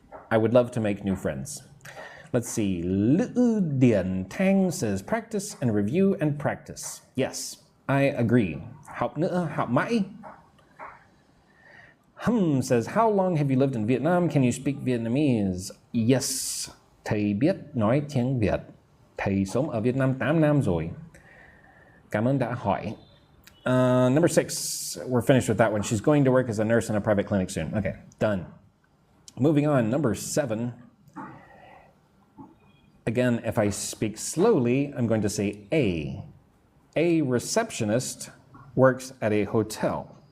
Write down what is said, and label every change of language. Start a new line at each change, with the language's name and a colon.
English: I would love to make new friends. Let's see, Liu Dian Tang says practice and review and practice. Yes, I agree.
Vietnamese: Học nữa, học mãi.
English: Says, how long have you lived in Vietnam? Can you speak Vietnamese?
Vietnamese: Yes, thầy biết nói tiếng Việt. Thầy sống ở Việt Nam 8 năm rồi. Cảm ơn đã hỏi.
English: Number 6, we're finished with that one. She's going to work as a nurse in a private clinic soon. Okay, done. Moving on, number 7. Again, if I speak slowly, I'm going to say a. A receptionist works at a hotel.